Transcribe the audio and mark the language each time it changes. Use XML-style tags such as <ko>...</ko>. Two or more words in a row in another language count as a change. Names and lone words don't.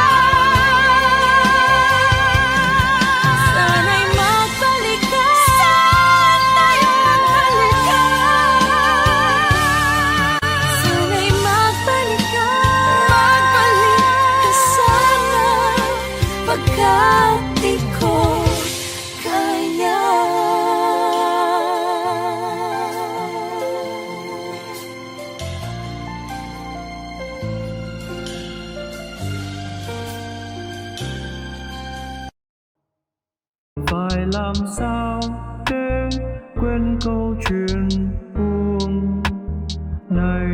<tl>Sana'y magbalik ka. Sana'y magbalik ka. Sana'y magbalik ka. Magbalik ka sana pagkat di ko kaya.</tl> <vi>Phải làm sao để quên câu chuyện buông này?</vi>